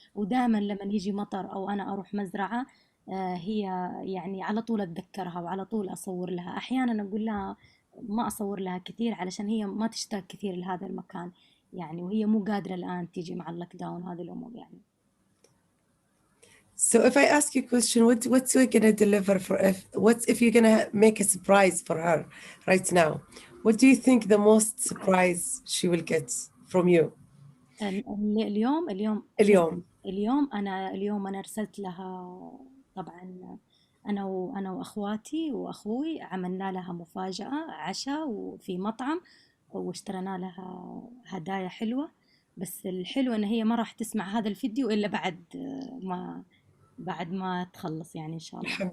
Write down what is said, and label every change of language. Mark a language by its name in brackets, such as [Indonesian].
[Arabic] ودائما لما يجي مطر أو أنا أروح مزرعة، هي يعني على طول أتذكرها وعلى طول أصور لها. أحيانا أقول لها ما أصور لها كثير علشان هي ما تشتاق كثير لهذا المكان، يعني وهي مو قادرة الآن تيجي مع اللوك داون هذه الأمور يعني. [English] So if I ask you a question, what's we gonna deliver for if you're gonna make a surprise for her right now? What do you think the most surprise she will get from you? [Arabic] اليوم اليوم. اليوم أنا أرسلت لها طبعا أنا وأخواتي وأخوي عملنا لها مفاجأة عشاء وفي مطعم واشترينا لها هدايا حلوة. بس الحلو إن هي ما راح تسمع هذا الفيديو إلا بعد ما تخلص يعني إن شاء الله.